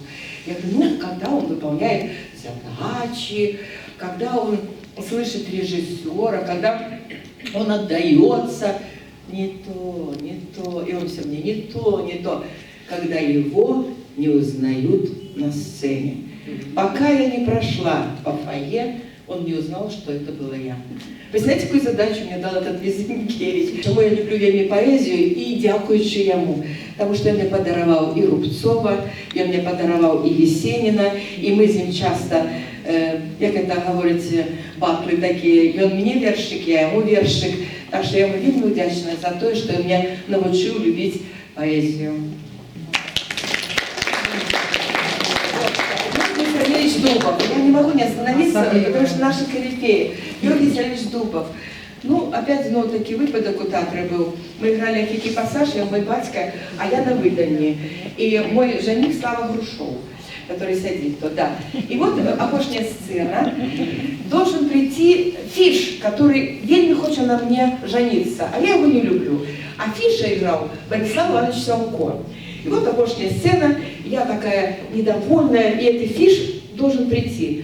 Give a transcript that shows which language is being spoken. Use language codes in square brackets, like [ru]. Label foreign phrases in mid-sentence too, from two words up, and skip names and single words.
[ru] Я говорю, ну, когда он выполняет задачи, когда он слышит режиссера, когда он отдается, не то, не то, и он все мне не то, не то, когда его не узнают на сцене. Пока я не прошла по фойе, он не узнал, что это была я. Представляете, какую задачу мне дал этот Лизенкевич? [uk] Чому я люблю вельми поэзію і дякуючи йому. Тому що він мені подарував і Рубцова, він мені подарував і Єсеніна, і ми з ним часто, як це говорять, батли такі, він мені віршик, я йому віршик. Так що я йому вельми вдячна за те, що він мене навчив любити поезію. [ru] Сергеевич Дубов. Я не могу не остановиться, потому что наши корифеи. Георгий Сергеевич Дубов. [uk] Ну, опять знову такий випадок у театрі був. Ми грали «Який пасаж», я мой батька, а я [ru] на выдании. И мой жених Слава Грушов, который сидит тут, да. И вот окошняя сцена. Должен прийти Фиш, который вельми хочет на мне жениться, а я его не люблю. А Фиша играл Борислав Иванович Сямко. И вот окошняя сцена, я такая недовольная, и этот Фиш должен прийти.